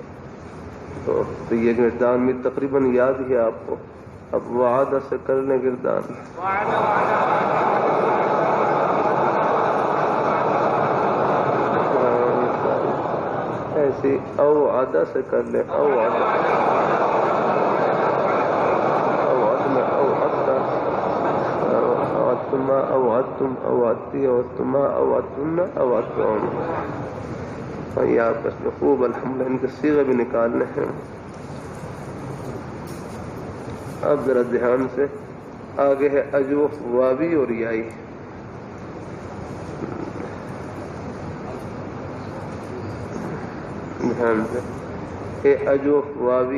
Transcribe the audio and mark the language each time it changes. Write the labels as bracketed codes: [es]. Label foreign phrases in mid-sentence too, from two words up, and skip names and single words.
[ur] تو یہ گردان میں تقریباً یاد ہے آپ کو. اب وعدہ سے کر لیں گردان. ایسی او عدہ سے کر لیں. [ar] او عدہ او عدنا او عدہ او عدتما او عدتم او عدتی او عدتما او عدتن او عدتم. [ur] یہ آپ اس میں خوب الحمدللہ ان کے صیغے بھی نکالنے ہیں. اب ذرا دھیان سے آگے ہے اجوف واوی اور یائی. دھیان سے یہ اجوف واوی.